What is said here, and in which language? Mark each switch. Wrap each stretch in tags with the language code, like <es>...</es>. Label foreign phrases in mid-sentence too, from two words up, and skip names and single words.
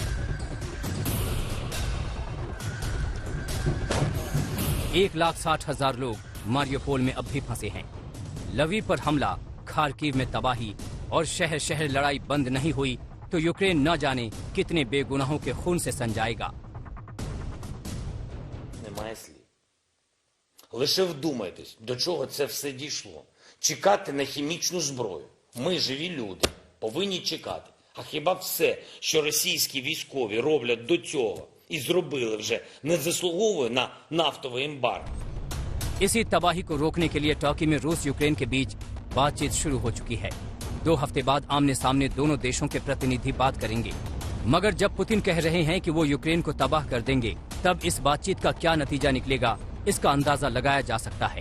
<hi>एक 1,60,000 लोग मारियुपोल में अब भी फंसे हैं। लवीव पर हमला, खार्किव में तबाही और शहर शहर लड़ाई बंद नहीं हुई तो यूक्रेन न जाने कितने बेगुनाहों के खून से सन जाएगा।</hi> <uk>немає слів. Лише вдумайтесь, до чого це все дійшло. Чекати на хімічну зброю. Ми, живі люди, повинні чекати. А хіба все, що російські військові роблять до цього і зробили вже, не заслуговує на нафтовий ембарго?</uk> <hi>इसी तबाही को रोकने के लिए टर्की में रूस यूक्रेन के बीच बातचीत शुरू हो चुकी है। 2 हफ्ते बाद आमने सामने दोनों देशों के प्रतिनिधि बात करेंगे। मगर जब पुतिन कह रहे हैं कि वो यूक्रेन को तबाह कर देंगे, तब इस बातचीत का क्या नतीजा निकलेगा, इसका अंदाजा लगाया जा सकता है।</hi>